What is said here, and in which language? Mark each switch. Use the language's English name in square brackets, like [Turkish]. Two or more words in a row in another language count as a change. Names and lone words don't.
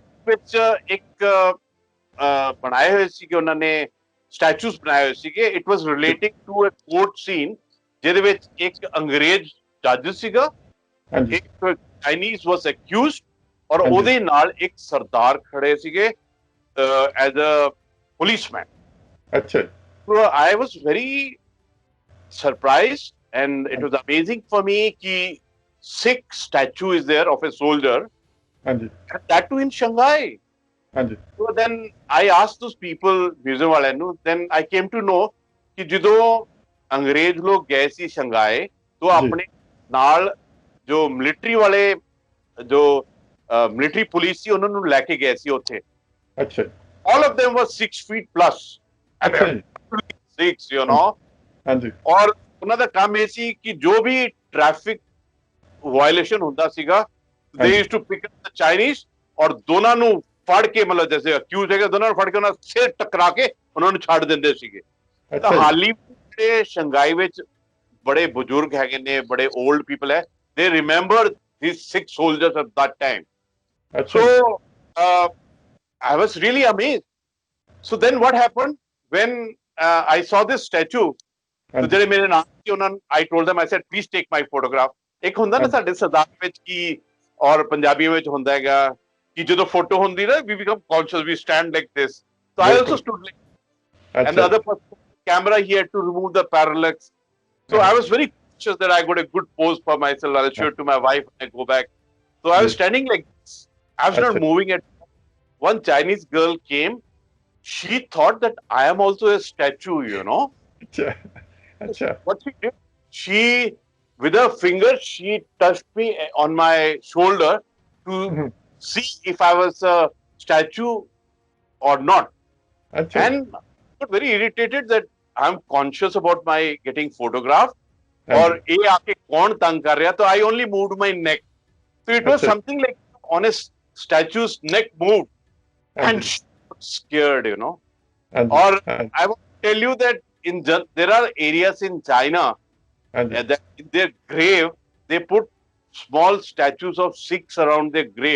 [Punjabi] ਵਿੱਚ ਇੱਕ ਬਣਾਏ ਹੋਏ ਸੀਗੇ ਉਹਨਾਂ ਨੇ, ਸਟੈਚੂਸ ਬਣਾਏ ਹੋਏ ਸੀਗੇ। [English] it was [Punjabi] ਜੀ [English] relating to a court scene, [Punjabi] ਜਿਹਦੇ ਵਿੱਚ ਇੱਕ ਅੰਗਰੇਜ਼ ਜੱਜ ਸੀਗਾ, ਹਾਂਜੀ [English] ਇੱਕ Chinese was accused, ਔਰ [Punjabi] ਹਾਂਜੀ ਉਹਦੇ ਨਾਲ ਇੱਕ ਸਰਦਾਰ ਖੜੇ ਸੀਗੇ [English] as a policeman. [Punjabi] ਅੱਛਾ ਜੀ, [English] So I was very surprised and it [Punjabi] ਹਾਂਜੀ [English] was amazing for me ki Sikh statue is there of a soldier, [Punjabi] ਹਾਂਜੀ [English] and that too in Shanghai. [Punjabi] ਹਾਂਜੀ [English] So then I asked those people, museum [Punjabi] ਵਾਲਿਆਂ ਨੂੰ, [English] then I came to know [Punjabi] ਕਿ ਜਦੋਂ ਅੰਗਰੇਜ਼ ਲੋਕ ਗਏ ਸੀ ਸ਼ੰਘਾਈ, तो ਜੀ ਆਪਣੇ ਨਾਲ ਜੋ ਮਿਲਟਰੀ ਵਾਲੇ, ਜੋ [English] military police [Punjabi] ਸੀ, ਉਹਨਾਂ ਨੂੰ ਲੈ ਕੇ ਗਏ ਸੀ ਉੱਥੇ। ਅੱਛਾ ਜੀ, [English] All of them were 6 feet plus. I mean, [Punjabi] ਅੱਛਾ ਜੀ, [English] absolutely six, you know. [Punjabi] ਹਾਂਜੀ ਹਾਂਜੀ ਔਰ ਉਹਨਾਂ ਦਾ ਕੰਮ ਇਹ ਸੀ ਕਿ ਜੋ ਵੀ [English] traffic violation [Punjabi] ਹੁੰਦਾ ਸੀਗਾ, ਦੇ ਹਾਂਜੀ [English] use to pick up the Chinese, [Punjabi] ਔਰ ਦੋਨਾਂ ਨੂੰ ਫੜ ਕੇ, ਮਤਲਬ ਜੈਸੇ ਅਕਿਊਜ਼ ਹੈਗੇ, ਦੋਨਾਂ ਨੂੰ ਫੜ ਕੇ ਉਹਨਾਂ ਸਿਰ ਟਕਰਾ ਕੇ ਉਹਨਾਂ ਨੂੰ ਛੱਡ ਦਿੰਦੇ ਸੀਗੇ। ਤਾਂ ਅੱਛਾ ਜੀ, ਹਾਲੀ ਜਿਹੜੇ ਸ਼ੰਘਾਈ ਵਿੱਚ ਬੜੇ ਬਜ਼ੁਰਗ ਹੈਗੇ ਨੇ, ਬੜੇ [English] old people [Punjabi] ਹੈ, [English] they remember these 6 soldiers at that time. [Punjabi] ਅੱਛਾ [English] So [Punjabi] ਜੀ, [English] I was really amazed. So then what happened when I saw this statue? So [Punjabi] ਹਾਂਜੀ ਜਿਹੜੇ ਮੇਰੇ ਨਾਲ ਸੀ ਉਹਨਾਂ ਨੂੰ [English] I told them, I said, please take my photograph. [Punjabi] ਇੱਕ ਹੁੰਦਾ ਨਾ ਹਾਂਜੀ ਸਾਡੇ ਸਰਦਾਰ ਵਿੱਚ ਕੀ, ਔਰ ਪੰਜਾਬੀਆਂ ਵਿੱਚ ਹੁੰਦਾ ਹੈਗਾ ਕਿ ਜਦੋਂ ਫੋਟੋ ਹੁੰਦੀ ਨਾ, [English] we become conscious, we stand like this. So I also [Punjabi] ਬਿਲਕੁਲ [English] stood like, and [Punjabi] ਅੱਛਾ [English] the [Punjabi] ਜੀ, [English] other person, camera, he had to remove the parallax. So I was very conscious that I got a good pose for myself. I'll show it to my wife when I go back. So I was [Punjabi] ਜੀ [English] standing like this. I was not [Punjabi] ਅੱਛਾ [English] moving at all. One Chinese girl came. She thought that I am also a statue, you know. [Punjabi] ਅੱਛਾ ਅੱਛਾ [English] What she did, she, with her finger, she touched me on my shoulder to ਹਮ, see if I was a statue or not. [Punjabi] ਅੱਛਾ ਜੀ, [English] And I got very irritated that I'm conscious about my getting photographed. [Punjabi] ਹਾਂਜੀ [Hindi] और ये आके कौन तंग कर रहा, तो [English] I only moved my neck. So it was [Punjabi] ਅੱਛਾ ਜੀ, [English] something like on a statue's neck moved, and [Punjabi] ਹਾਂਜੀ [English] she was scared, you know. [Punjabi] ਹਾਂਜੀ [English] Or [Punjabi] ਹਾਂਜੀ [English] I want to tell you that there are areas in China [Punjabi] ਹਾਂਜੀ [English] that in their grave they put small statues of Sikhs around their grave.